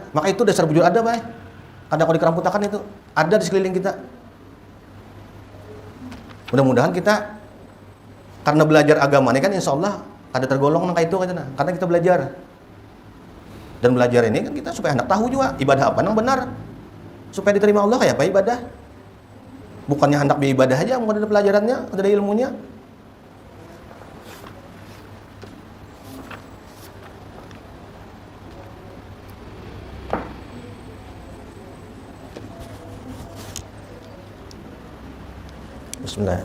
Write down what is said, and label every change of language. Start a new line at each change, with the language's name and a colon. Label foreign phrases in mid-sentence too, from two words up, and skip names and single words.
Indonesian: Maka itu dasar bujur ada, baik. Ada kalau dikeramputakan itu ada di sekeliling kita. Mudah-mudahan kita karena belajar agama ini kan
Arabic: insya Allah
Indonesian: ada tergolong nang itu kan, karena kita belajar. Dan belajar ini kan kita supaya anak tahu juga ibadah apa yang benar. Supaya diterima Allah kayak apa ibadah. Bukannya hendak beribadah aja, mau ada pelajarannya, ada ilmunya. Bismillah.